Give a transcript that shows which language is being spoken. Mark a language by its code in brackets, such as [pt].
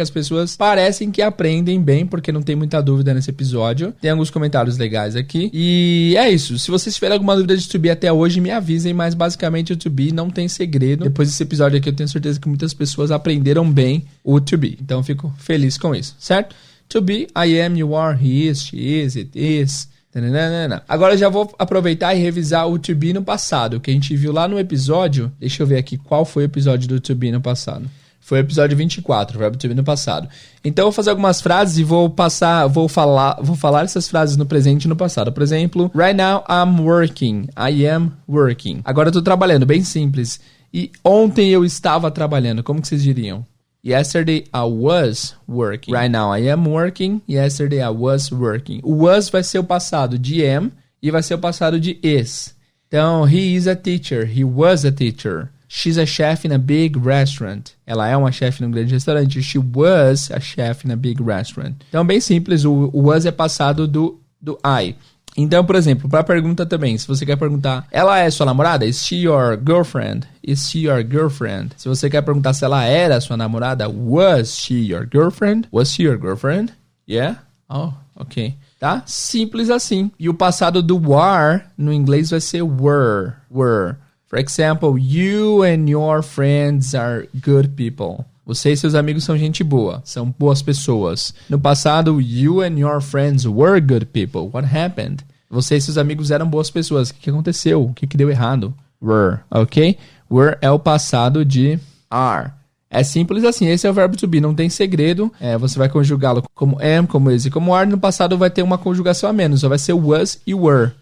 [pt] As pessoas parecem que aprendem bem, porque não tem muita dúvida nesse episódio. Tem alguns comentários legais aqui. E é isso. Se vocês tiverem alguma dúvida de to be até hoje, me avisem. Mas basicamente o to be não tem segredo. Depois desse episódio aqui, eu tenho certeza que muitas pessoas aprenderam bem o to be. Então, eu fico feliz com isso, certo? [en] To be, I am, you are, he is, she is, it is. [pt] Agora eu já vou aproveitar e revisar o to be no passado, que a gente viu lá no episódio. Deixa eu ver aqui qual foi o episódio do to be no passado. Foi o episódio 24, verbo to be no passado. Então eu vou fazer algumas frases e vou falar essas frases no presente e no passado. Por exemplo, [en] right now I'm working. I am working. [pt] Agora eu tô trabalhando, bem simples. E ontem eu estava trabalhando, como que vocês diriam? [en] Yesterday I was working. Right now I am working. Yesterday I was working. [pt] O was vai ser o passado de am e vai ser o passado de is. [en] Então, he is a teacher. He was a teacher. She's a chef in a big restaurant. [pt] Ela é uma chefe num grande restaurante. [en] She was a chef in a big restaurant. [pt] Então, bem simples. O was é passado do I. Então, por exemplo, para a pergunta também, se você quer perguntar, ela é sua namorada? [en] Is she your girlfriend? Is she your girlfriend? [pt] Se você quer perguntar se ela era sua namorada, [en] was she your girlfriend? Was she your girlfriend? Yeah? Oh, ok. [pt] Tá? Simples assim. E o passado do were, no inglês, vai ser were. [en] For example, you and your friends are good people. [pt] Você e seus amigos são gente boa, são boas pessoas. No passado, [en] you and your friends were good people. What happened? [pt] Você e seus amigos eram boas pessoas. O que aconteceu? O que deu errado? Were, ok? Were é o passado de are. É simples assim, esse é o verbo to be, não tem segredo. Você vai conjugá-lo como am, como is e como are. No passado vai ter uma conjugação a menos, só vai ser was e were.